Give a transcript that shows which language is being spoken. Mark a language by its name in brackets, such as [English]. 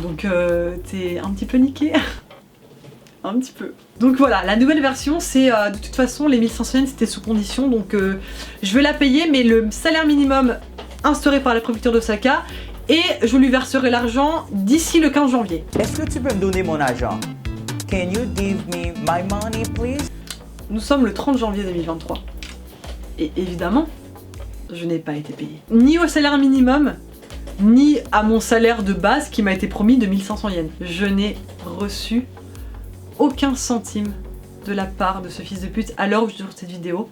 [French] Donc t'es un petit peu niqué. Un petit peu. Donc voilà, la nouvelle version c'est de toute façon les 1500 yens c'était sous condition donc je vais la payer mais le salaire minimum instauré par la préfecture d'Osaka et je lui verserai l'argent d'ici le 15 janvier. Est-ce que tu peux me donner mon argent? [English] Can you give me my money please? [French] Nous sommes le 30 janvier 2023 et évidemment je n'ai pas été payée. Ni au salaire minimum ni à mon salaire de base qui m'a été promis de 1500 yens. Je n'ai reçu aucun centime de la part de ce fils de pute à l'heure où je tourne cette vidéo.